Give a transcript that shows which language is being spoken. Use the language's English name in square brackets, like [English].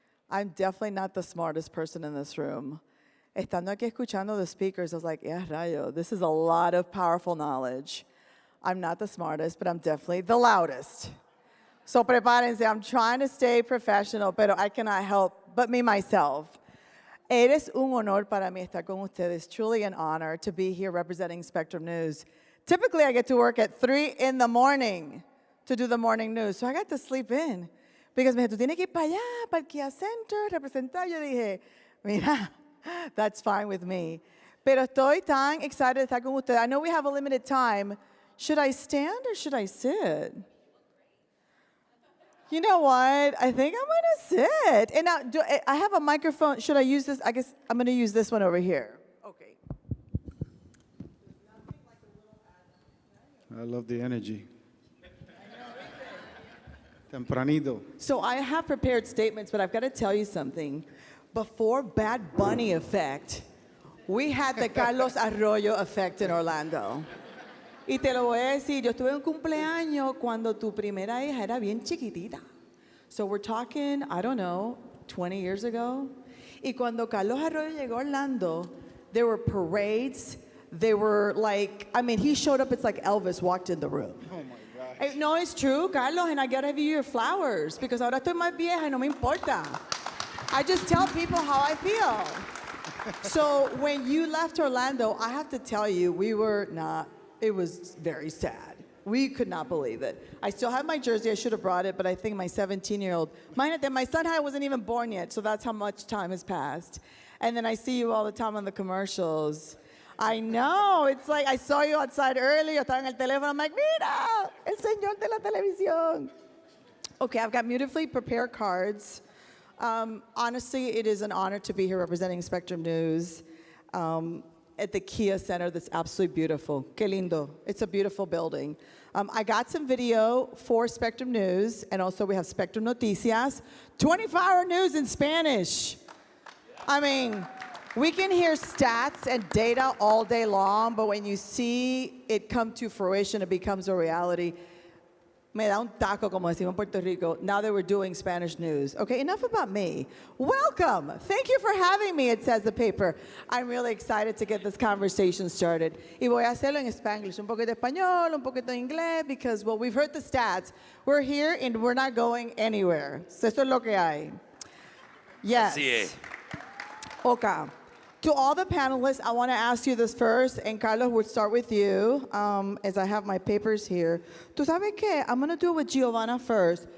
[English] I'm definitely not the smartest person in this room. [Spanish] Estando aquí escuchando [English] the speakers, I was like, yeah, rayo, this is a lot of powerful knowledge. I'm not the smartest, but I'm definitely the loudest. So prepárense, I'm trying to stay professional, pero I cannot help but me myself. [Spanish] Eres un honor para mí estar con ustedes. [English] Truly an honor to be here representing Spectrum News. Typically, I get to work at 3 in the morning to do the morning news. So I got to sleep in. [Spanish] Because me dijo, tú tienes que ir para allá, para el Kia Center, representar. Yo dije, mira, [English] that's fine with me. [Spanish] Pero estoy tan excited de estar con ustedes. [English] I know we have a limited time. Should I stand or should I sit? You know what? I think I'm going to sit. And now, I have a microphone. Should I use this? I guess I'm going to use this one over here. Okay. I love the energy. [Spanish] Tempranito. [English] So I have prepared statements, but I've got to tell you something. Before Bad Bunny effect, we had the Carlos Arroyo effect in Orlando. [Spanish] Y te lo voy a decir, yo estuve en un cumpleaños cuando tu primera hija era bien chiquitita. [English] So we're talking, I don't know, 20 years ago. [Spanish] Y cuando Carlos Arroyo llegó a Orlando, [English] there were parades. They were like, I mean, he showed up, it's like Elvis walked in the room. Oh my gosh. No, it's true, Carlos, and I gotta give you your flowers because [Spanish] ahora estoy más vieja y no me importa. [English] I just tell people how I feel. So when you left Orlando, I have to tell you, we were not, it was very sad. We could not believe it. I still have my jersey. I should have brought it, but I think my 17-year-old, my son wasn't even born yet, so that's how much time has passed. And then I see you all the time on the commercials. I know. It's like I saw you outside earlier. [Spanish] Estaba en el teléfono. [English] I'm like, [Spanish] mira, el señor de la televisión. [English] Okay, I've got beautifully prepared cards. Honestly, it is an honor to be here representing Spectrum News. at the Kia Center that's absolutely beautiful. [Spanish] Que lindo. [English] It's a beautiful building. I got some video for Spectrum News, and also we have Spectrum Noticias, 24-hour news in Spanish. I mean, we can hear stats and data all day long, but when you see it come to fruition, it becomes a reality. [Spanish] Me da un taco, como decimos en Puerto Rico, [English] now that we're doing Spanish news. Okay, enough about me. Welcome. Thank you for having me, it says the paper. I'm really excited to get this conversation started. [Spanish] Y voy a hacerlo en Spanglish, un poquito de español, un poquito de inglés, [English] because, well, we've heard the stats. We're here and we're not going anywhere. [Spanish] So esto es lo que hay. Yes. Así es. [English] Okay. To all the panelists, I want to ask you this first, and Carlos, we'll start with you, as I have my papers here. [Spanish] ¿Tú sabes qué? [English] I'm going to do it with Giovanna first.